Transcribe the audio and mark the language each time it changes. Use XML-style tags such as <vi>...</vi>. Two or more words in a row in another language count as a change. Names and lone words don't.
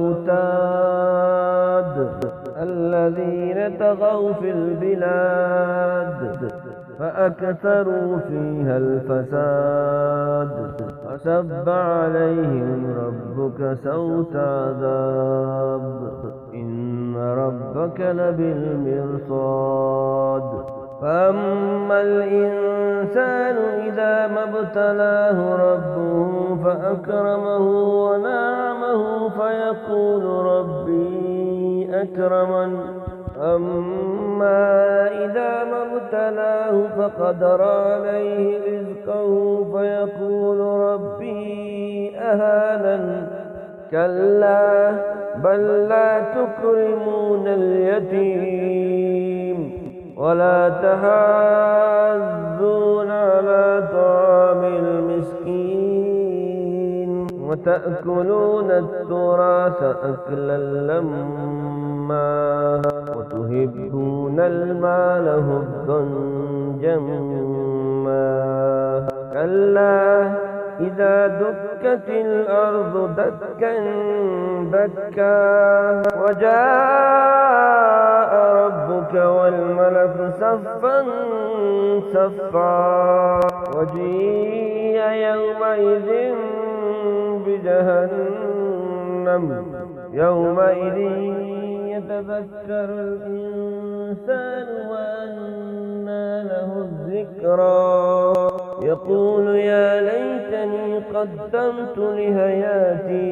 <ar>أوتاد الذين طغوا في البلاد فأكثروا فيها الفساد فصب عليهم ربك سوط عذاب إن ربك لبالمرصاد. فأما الإنسان إذا ما ابتلاه ربه فأكرمه ونعمه فيقول ربي أكرمن. أما إذا ما ابتلاه فقدر عليه رزقه فيقول ربي أهانن. كلا بل لا تكرمون اليتيم ولا تحاضون على طعام المسكين وتأكلون التراث أكلا لما وتحبون المال حبا جما. كلا إذا دكت الأرض دكا دكا وجاء ربك والملك صفا صفا وجيء يومئذ بجهنم يومئذ يتذكر الإنسان وأنى له الذكرى يقول يا ليتني قدمت لحياتي.</ar>